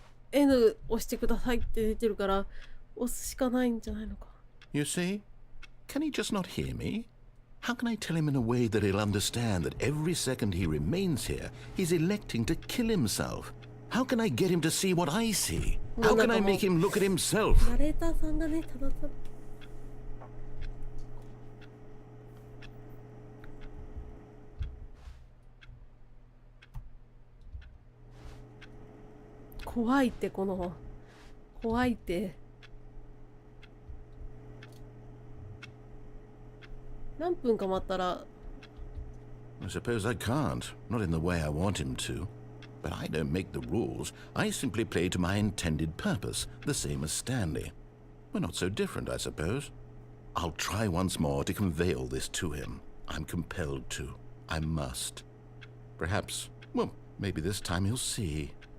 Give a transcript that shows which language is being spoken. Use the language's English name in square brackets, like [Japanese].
[Japanese] N 押してくださいって出てるから押すしかないんじゃないのか。 [English] You see? Can he just not hear me? How can I tell him in a way that he'll understand that every second he remains here, he's electing to kill himself? How can I get him to see what I see? How can I make him look at himself? [Japanese] ナレーターさんがね、ただただ怖いってこの怖いって何分か待ったら [English] I suppose I can't, not in the way I want him to. But I don't make the rules. I simply play to my intended purpose, the same as Stanley. We're not so different, I suppose. I'll try once more to convey all this to him. I'm compelled to. I must. Perhaps, well, maybe this time he'll see.